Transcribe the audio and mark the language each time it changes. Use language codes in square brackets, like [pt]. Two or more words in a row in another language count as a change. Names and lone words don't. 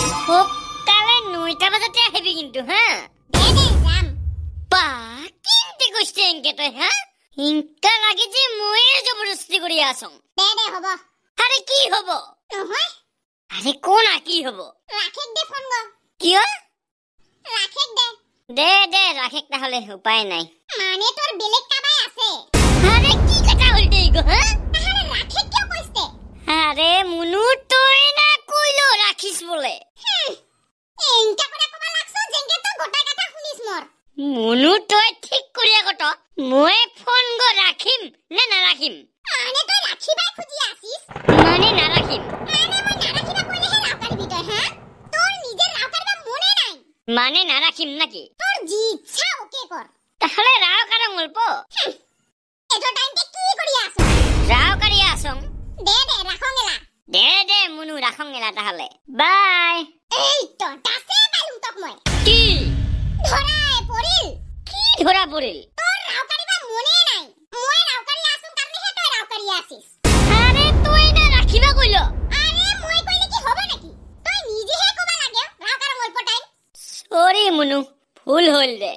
[as] সকালে 9টা বজাতে আহিবি কিন্তু হা দে যাম বা কিন্তে কইছে এনকে তই হা ইনকা লাগে যে ময়ে জবরদস্তি কৰি আছং দে হ'ব আরে কি হব নহয় আরে কোনা কি হব রাখেক দে ফোন গো কিয় রাখেক দে দে রাখেক তাহলে উপায় নাই মানে তোর বেলেগ কাবাই আছে আরে কি কথা হইতে গো হা আরে রাখেক কিয় কইছে আরে মুনু তই না কইলো রাখিস বলে এনকা করে কবা লাগছ যেনকে তো গোটা কথা শুনিস মোর মুনু তই ঠিক করিয়া কত মই ফোন গো রাখিম না না রাখিম মানে তুই রাখিবাই খুজি আসিস মানে না রাখিম মানে মই না রাখিবা কইলে হে রাউকারি ভিতর হ্যাঁ তোর নিজের রাউকারিবা মনে নাই মানে না রাখিম নাকি তোর জি ইচ্ছা ওকে কর তাহলে রাও কারং অল্প এত টাইমতে কি করি আছ রাও কারিয়া আসং দে রাখং এলা দে মুনু রাখং এলা তাহলে বাই এই তো দাসে পালুম তক মই কি ধরায় পড়িল কি ধরা পড়িল তোর রাউকারিবা মনে নাই মই রাউকারি আসুম কারণে হে তুই রাউকারি আসিস আরে তুই না রাখিবা কইলো আরে মই কইলে কি হবে নাকি তুই নিজে হে কবা লাগে রাউকার অল্প টাইম সরি মুনু ভুল হল দে